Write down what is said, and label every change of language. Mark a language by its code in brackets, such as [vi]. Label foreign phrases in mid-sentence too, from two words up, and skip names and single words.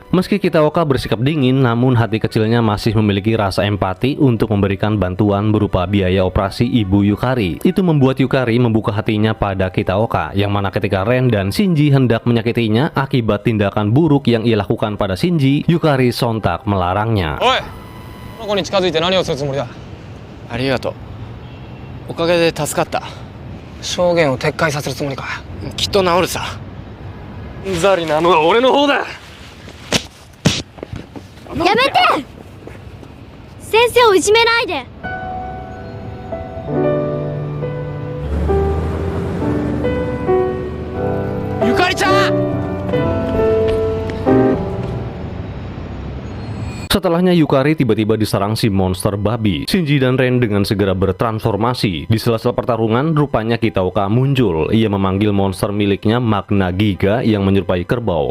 [id] Meski Kitaoka bersikap dingin, namun hati kecilnya masih memiliki rasa empati untuk memberikan bantuan berupa biaya operasi ibu Yukari. Itu membuat Yukari membuka hatinya pada Kitaoka, yang mana ketika Ren dan Shinji hendak menyakitinya akibat tindakan buruk yang ia lakukan pada Shinji, Yukari sontak melarangnya. [ja] Oi! この子に近づいて何をするつもりだ。ありがとう。おかげで助かった。証言を撤回させるつもりか。きっと治るさ。ザリなのは俺の方だ。やめて！先生をいじめないで。ゆかりちゃん。 [id] Setelahnya Yukari tiba-tiba diserang si monster babi. Shinji dan Ren dengan segera bertransformasi. Di sela-sela pertarungan, rupanya Kitaoka muncul. Ia memanggil monster miliknya Magna Giga yang menyerupai kerbau.